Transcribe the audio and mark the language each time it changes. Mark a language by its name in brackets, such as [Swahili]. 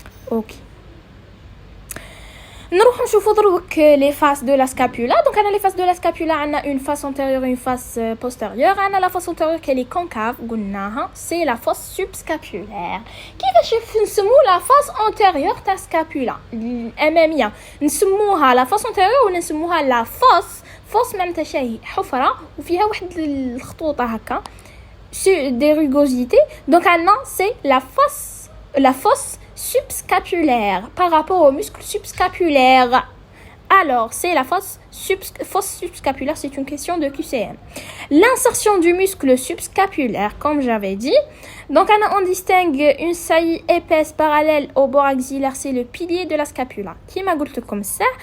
[Arabic] Ok. نروح نشوفوا دروك [French] les faces de la scapula. Donc انا les faces de la scapula عندنا une face antérieure et une face postérieure. عندنا la face antérieure qui est concave قلناها c'est la face subscapulaire. [Arabic] كيفاش نسمو [French] la face antérieure [Arabic] تاع scapula الاماميه نسموها la face antérieure ولا نسموها la fosse معناتها شي حفره وفيها واحد الخطوطه هكا [French] des rugosités. Donc maintenant c'est la fosse subscapulaire par rapport au muscle subscapulaire. Alors, c'est la fosse subscapulaire, c'est une question de QCM. L'insertion du muscle subscapulaire, comme j'avais dit. Donc, on distingue une saillie épaisse parallèle au bord axillaire, c'est le pilier de la scapula. Qui m'a dit comme ça?